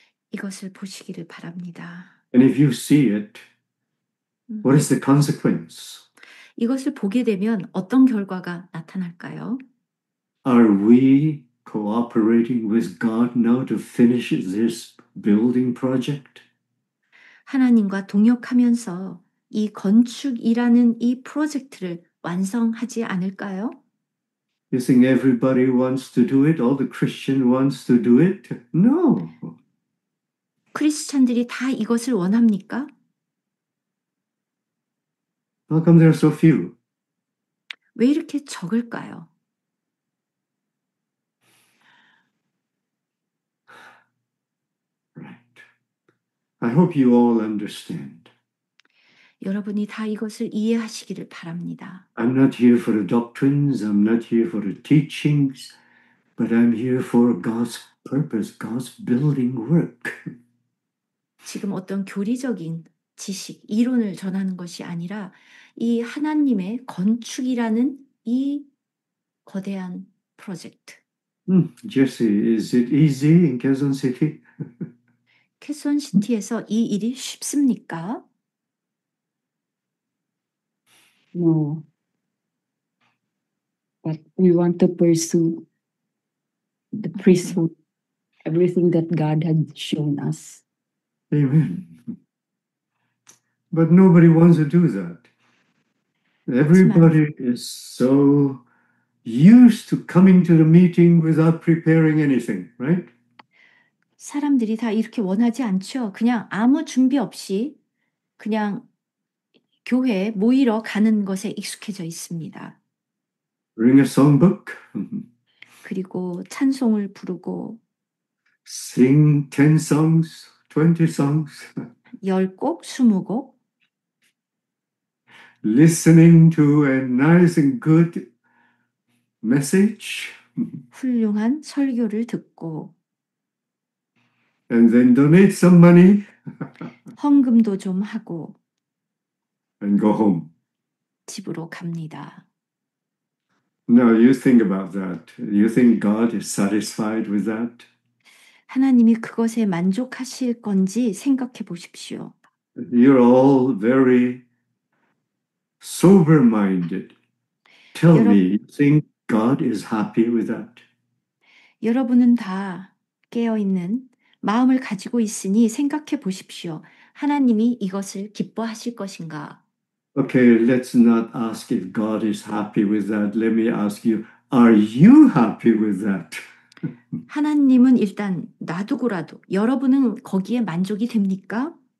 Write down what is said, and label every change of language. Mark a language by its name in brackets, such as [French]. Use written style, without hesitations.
[Korean] 이것을 보시기를 바랍니다. [English] And if you see it, what is the consequence? [Korean] 이것을 보게 되면 어떤 결과가 나타날까요? [English] Are we cooperating with God now to finish this building project? [Korean] 하나님과 동역하면서 이 건축이라는 이 프로젝트를 완성하지 않을까요? [English] You think everybody wants to do it? All the Christian wants to do it? No. [Korean] 크리스찬들이 다 이것을 원합니까? [English] How come there are so few? [Korean] 왜 이렇게 적을까요? [English] Right. I hope you all understand. [Korean] 여러분이 다 이것을 이해하시기를 바랍니다. [English] I'm not here for the doctrines, I'm not here for the teachings, but I'm here for God's purpose, God's building work. [Korean] 지금 어떤 교리적인 지식, 이론을 전하는 것이 아니라 이 하나님의 건축이라는 이 거대한 프로젝트. [English] Jesse, is it easy in Quezon City? [Korean] 캐손시티에서 이 일이 쉽습니까? [English] No. But we want to pursue the priesthood, everything that God had shown us. Amen. But nobody wants to do that. Everybody is so used to coming to the meeting without preparing anything, right? [Korean] 사람들이 다 이렇게 원하지 않죠. 그냥 아무 준비 없이 그냥 교회에 모이러 가는 것에 익숙해져 있습니다. [English] Bring a songbook, [Korean] 그리고 찬송을 부르고 [English] sing 10 songs, 20 songs, [Korean] 10곡, 20곡 [English] listening to a nice and good message, [Korean] 훌륭한 설교를 듣고 [English] and then donate some money [Korean] 헌금도 좀 하고 [English] and go home. [Korean] 집으로 갑니다. [English] Now you think about that. You think God is satisfied with that? [Korean] 하나님이 그것에 만족하실 건지 생각해 보십시오. [English] You're all very sober-minded. Tell me, you think God is happy with that? [Korean] 여러분은 다 깨어있는 마음을 가지고 있으니 생각해 보십시오. 하나님이 이것을 기뻐하실 것인가? [English] Okay, let's not ask if God is happy with that. Let me ask you, are you happy with that? [Korean] 하나님은 일단 놔두고라도 여러분은 거기에 만족이 됩니까?